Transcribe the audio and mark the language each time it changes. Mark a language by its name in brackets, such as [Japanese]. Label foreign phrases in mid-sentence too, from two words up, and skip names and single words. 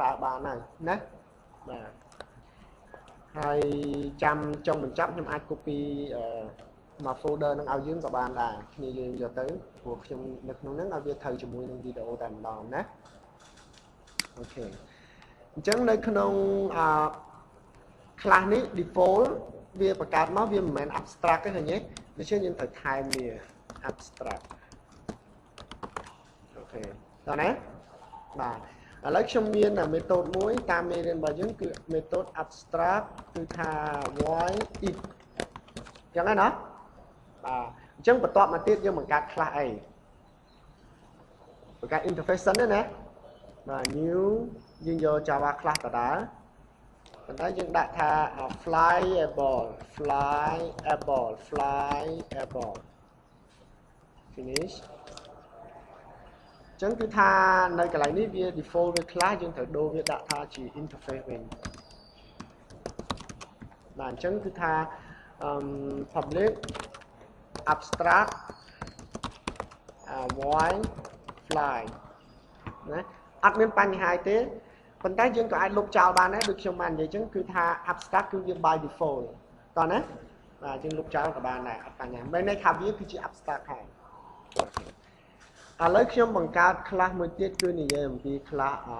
[Khmer] ប្រើបានហើយណាបាទហើយចាំចុងបញ្ចប់ខ្ញុំអាច copy មក folder នឹងឲ្យយើងក៏បានដែរគ្នាយើងយកទៅព្រោះខ្ញុំនៅក្នុងហ្នឹងឲ្យវាត្រូវជាមួយនឹងវីដេអូតែម្ដងណាអូខេអញ្ចឹងនៅក្នុងclass នេះ default វាបង្កើតមកវាមិនមែន abstract ទេឃើញទេដូច្នេះយើងត្រូវថែមវា abstract អូខេតោះណាបាទឥឡូវខ្ញុំមាន method មួយតាមមេរៀនរបស់យើងគឺ [English] method abstract [Khmer] គឺថា [English] void it [Khmer] អញ្ចឹងណាបាទអញ្ចឹងបន្ទាប់មកទៀតយើងបង្កើត class អីបង្កើត interface សិនណាបាទ new យើងយក [English] Java class [Khmer] ដដែលប៉ុន្តែយើងដាក់ថា flyable finish អញ្ចឹងគឺថានៅកន្លែងនេះវា default វាខ្លះយើងត្រូវដូរវាដាក់ថាជា interface វិញបាទអញ្ចឹងគឺថា [English] public abstract void fly [Khmer] ណាអត់មានបញ្ហាទេប៉ុន្តែយើងក៏អាចលុបចោលបានដែរដូចខ្ញុំបាននិយាយអញ្ចឹងគឺថា abstract គឺវា [English] by default [Khmer] តោះណាបាទយើងលុបចោលក៏បានដែរអត់បញ្ហាមិនន័យថាវាគឺជា abstract ហើយឥឡូវខ្ញុំបង្កើត class មួយទៀតគឺនិយាយអំពី class